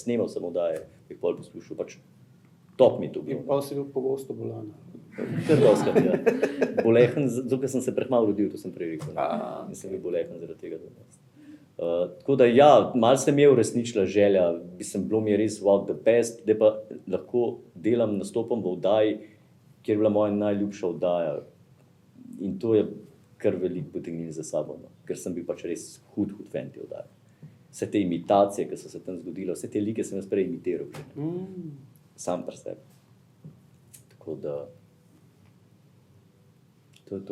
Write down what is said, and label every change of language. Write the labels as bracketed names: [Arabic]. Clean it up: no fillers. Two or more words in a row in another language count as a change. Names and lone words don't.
[Slovenian] Snemal sem oddaje, jih pol poslušal, pač top mi to bilo. In pa si bil pogosto bolan. Kar doskrat, ja. Bolehen, zato ker sem se prehmal rodil, to sem prej rekel. In sem bil bolehen zaradi tega. Tako da ja, malo se mi je uresničila želja, bilo mi je res [English] what the best, [Slovenian] da pa lahko delam, nastopam v oddaji, kjer je bila moja najljubša oddaja. In to je kar veliko potegnilo za sabo, no. Ker sem bil pač res hud fan te oddaje. Vse te imitacije, ki so se tam zgodile, vse te like sem jaz prej imitiral že. Sam pri sebi. Tako da, to je to.